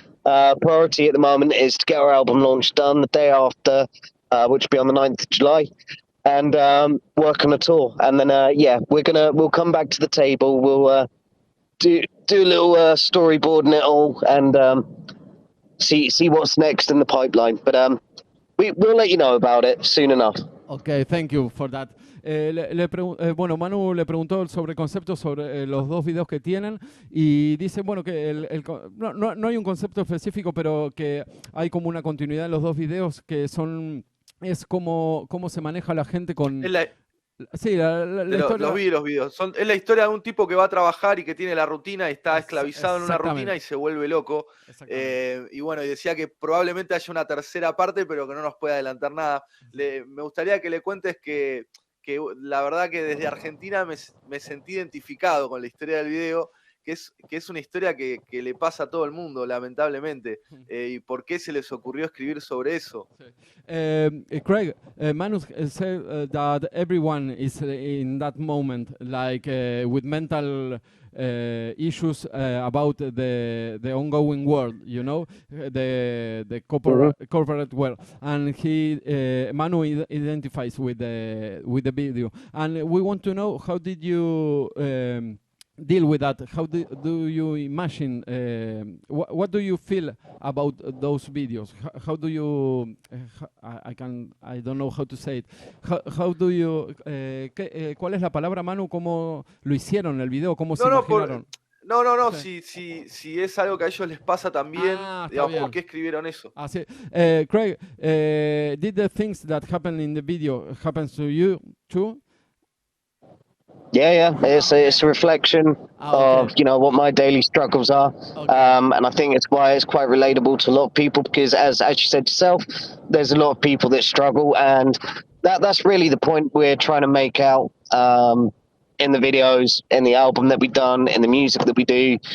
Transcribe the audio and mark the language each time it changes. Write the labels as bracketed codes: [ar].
[en] Priority at the moment is to get our album launch done the day after, which will be on the 9th of July, and work on a tour. And then, we'll come back to the table. We'll do a little storyboarding it all, and see what's next in the pipeline. But we'll let you know about it soon enough. Okay, thank you for that. [es] Bueno, Manu le preguntó sobre conceptos sobre los dos videos que tienen y dice, bueno, que no hay un concepto específico, pero que hay como una continuidad en los dos videos que es cómo se maneja la gente con... Sí, la historia... Los videos. Es la historia de un tipo que va a trabajar y que tiene la rutina y está esclavizado en una rutina y se vuelve loco. Y bueno, y decía que probablemente haya una tercera parte, pero que no nos puede adelantar nada. Me gustaría que le cuentes que la verdad que desde Argentina me sentí identificado con la historia del video, que es una historia que le pasa a todo el mundo, lamentablemente. ¿Y por qué se les ocurrió escribir sobre eso? [en] Craig, Manu said that everyone is in that moment, like with mental issues about the ongoing world, you know, the corporate world, and Manu identifies with the video, and we want to know, how did you deal with that? How do you imagine, what do you feel about those videos? How do you, I don't know how to say it, how do you, [es] ¿cuál es la palabra, Manu? ¿Cómo lo hicieron el video? ¿Cómo se imaginaron? No, si es algo que a ellos les pasa también, digamos, ¿por qué escribieron eso? Sí. [en] Craig, did the things that happen in the video happens to you too? Yeah. It's a reflection of, you know, what my daily struggles are. And I think it's why it's quite relatable to a lot of people, because as you said yourself, there's a lot of people that struggle, and that's really the point we're trying to make out in the videos, in the album that we've done, in the music that we do.